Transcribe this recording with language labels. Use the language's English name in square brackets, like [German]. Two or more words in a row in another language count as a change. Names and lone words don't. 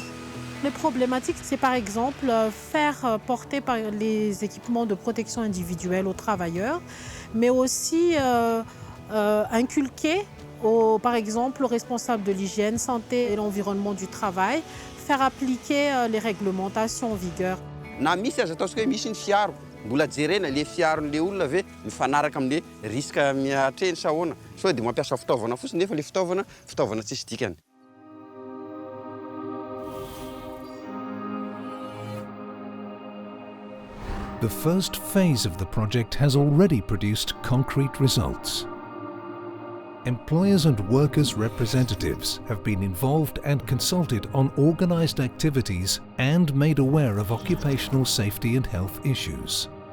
[French] Les problématiques, c'est par exemple faire porter par les équipements de protection individuelle aux travailleurs, mais aussi inculquer, par exemple, aux responsables de l'hygiène, santé et l'environnement du travail, faire appliquer les réglementations en vigueur. [Malagasy] Mbola jerena le fiaron'le olona ve mifanaraka amin'le risque miatreny sa ahoana sao dia mampiasa fitaovana fotsiny nefa le fitaovana tsisy dikany. [English] The first phase of the project has already produced concrete results. Employers and workers' representatives have been involved and consulted on organized activities and made aware of occupational safety and health issues.